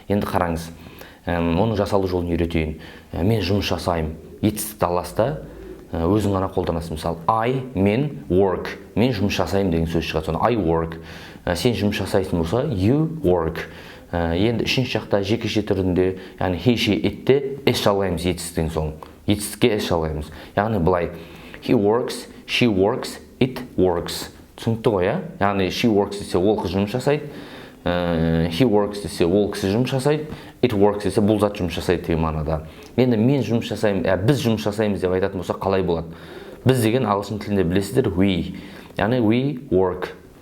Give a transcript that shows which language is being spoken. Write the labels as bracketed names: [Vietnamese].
[Kazakh] Енді қараңыз, оның жасалу жолын үйретейін. Мен жұмыс жасаймын, етістікті аласыз да өзің ғана қолданасың. Мысалы, мен work, мен жұмыс жасаймын деген сөз шығады. Соны [English] I work. [Kazakh] Сен жұмыс жасайсың болса, [English] you work. [Kazakh] Енді үшінші жақта жекеше түрінде, яғни he, she, itте s жалғаймыз етістіктен соң. Етістікке s жалғаймыз. Яғни былай, [English] he works, she works, it works. [Kazakh] Түсінікті ғой, яғни [English] she works [Kazakh] десе ол қыз жұмыс жасайды, [English] he works [Kazakh] десе ол кісі жұмыс жасайды, [English] it works [Kazakh] десе бұл зат жұмыс жасайды деген мағынада. Енді мен жұмыс жасаймын, біз жұмыс жасаймыз деп айтатын болса қалай болады? Біз деген ағылшын тілінде білесіздер we, яғни [English] we work.